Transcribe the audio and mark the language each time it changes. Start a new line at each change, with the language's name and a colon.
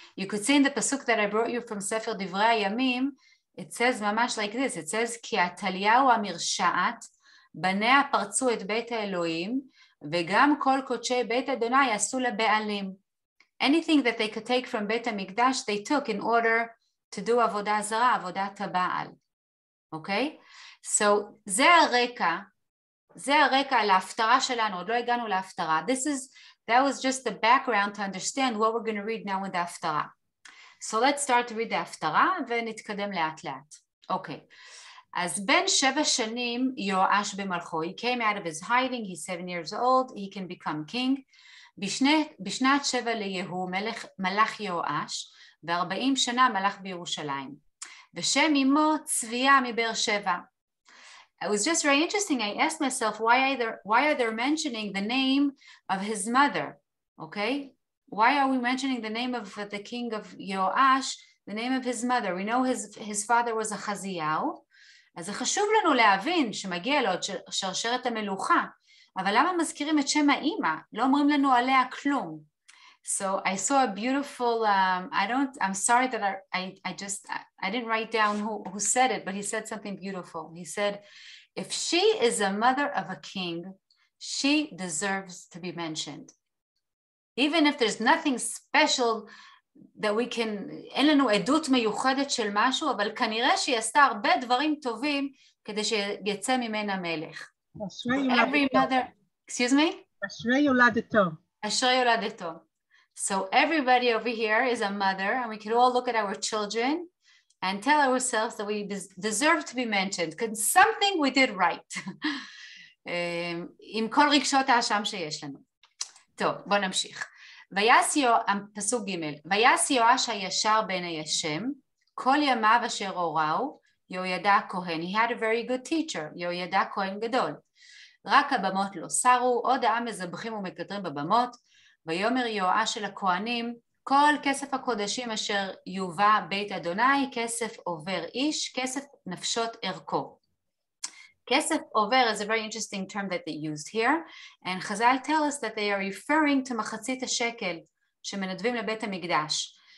English: You could see in the pasuk that I brought you from Sefer Divrei Hayamim, it says ממש like this, it says,
Hebrew: כי עתליהו המרשעת, בניה פרצו את בית האלוהים, וגם כל קודשי בית אדוני עשו לבעלים.
English: Anything that they could take from בית המקדש, they took in order to do עבודה זרה, עבודת הבעל, okay?
Hebrew: So זה הרקע, זה הרקע להפטרה שלנו, עוד לא הגענו להפטרה.
English: That was just the background to understand what we're going to read now in the הפטרה. So let's start to read the הפטרה
Hebrew: ונתקדם לאט לאט.
English: Okay.
Hebrew: אז בין 7 שנים יואש במלכו.
English: He came out of his hiding, he's 7 years old, he can become king.
Hebrew: בשנת 7 ליהו מלך יואש, ו40 שנה מלך בירושלים. ושם אמו צביה מבאר שבע.
English: It was just very interesting. I asked myself, why are they mentioning the name of his mother? Okay, why are we mentioning the name of the king of Yoash, the name of his mother? We know his father was a
Hebrew: חזיהו, אז זה חשוב לנו להבין שמגיע לו את שרשרת המלוכה, אבל למה מזכירים את שם האמא? לא אומרים לנו עליה כלום.
English: So I saw a beautiful, I'm sorry that I didn't write down who said it, but he said something beautiful. He said, if she is a mother of a king, she deserves to be mentioned. Even if there's nothing special that we can,
Hebrew: אין לנו עדות מיוחדת של משהו, אבל כנראה שהיא עשתה הרבה דברים טובים כדי שיצא ממנה מלך.
English: Every mother, excuse me?
Hebrew: אשרי יולדתו. אשרי יולדתו.
English: So everybody over here is a mother, and we can all look at our children and tell ourselves that we deserve to be mentioned, because something we did right.
Hebrew: עם כל רגשות האשם שיש לנו. טוב, בוא נמשיך. פסוק ג' ויעש יואש הישר בעיני השם, כל ימיו אשר הוראו, יהוידע הכהן.
English: He had a very good teacher, יהוידע הכהן גדול.
Hebrew: רק הבמות לא סרו, עוד העם מזבחים ומקטרים בבמות, ויאמר יואש אל הכהנים, כל כסף הקודשים אשר יובא בית אדוני, כסף עובר איש, כסף נפשות ערכו.
English: כסף עובר is a very interesting term that they used here, and Chazal tell us that they are referring to
Hebrew: מחצית השקל שמנדבים לבית המקדש.